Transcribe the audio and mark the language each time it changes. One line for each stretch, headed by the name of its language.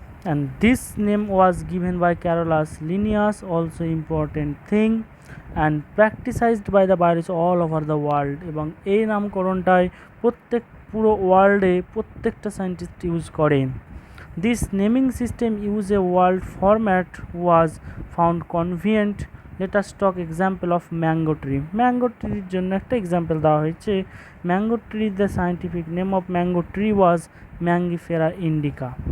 English: And this name was given by Carolus Linnaeus, also important thing, and practiced by the biologists all over the world,
Bangla: এবং এই নামকরণটাই পুরো ওয়ার্ল্ডে প্রত্যেকটা scientist use করেন।
English: This naming system use a world format was found convenient. Let us talk example of mango tree.
Bangla: Mango tree জন্য একটা example দেওয়া হয়েছে।
English: Mango tree, the scientific name of mango tree was Mangifera indica.